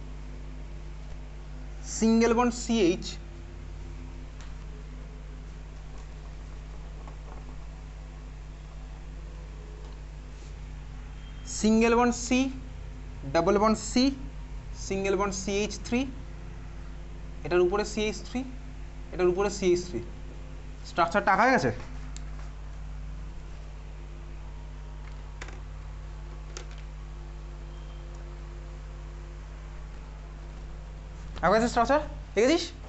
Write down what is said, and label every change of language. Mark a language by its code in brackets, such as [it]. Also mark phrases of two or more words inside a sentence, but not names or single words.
[en] single bond CH single bond C double bond C single bond CH3 [bn] এটার উপরে CH3 এটার উপরে CH3 স্ট্রাকচারটা আঁকা হয়ে গেছে। আঁকা গেছে স্ট্রাকচার, দেখেছিস?